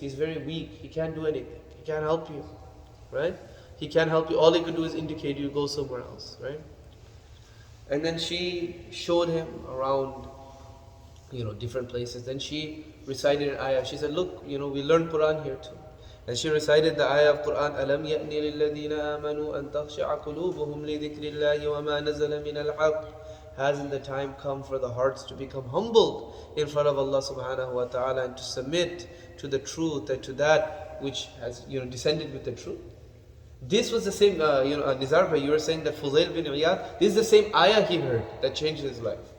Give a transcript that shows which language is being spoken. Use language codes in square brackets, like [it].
[en] He's very weak. He can't do anything. He can't help you, right? He can't help you. All he could do is indicate you go somewhere else, right? And then she showed him around, different places. Then she recited an ayah. She said, look, we learn Quran here too. And she recited the ayah of Quran, [ar] أَلَمْ يَأْنِ لِلَّذِينَ آمَنُوا أَن تَخْشَعَ قُلُوبُهُمْ لِذِكْرِ اللَّهِ وَمَا نَزَلَ مِنَ الْحَقِّ. [en] Hasn't the time come for the hearts to become humbled in front of Allah subhanahu wa ta'ala and to submit to the truth and to that which has descended with the truth? This was the same, Nizar bhai, you were saying that Fuzail bin Iyad, this is the same ayah he heard that changed his life.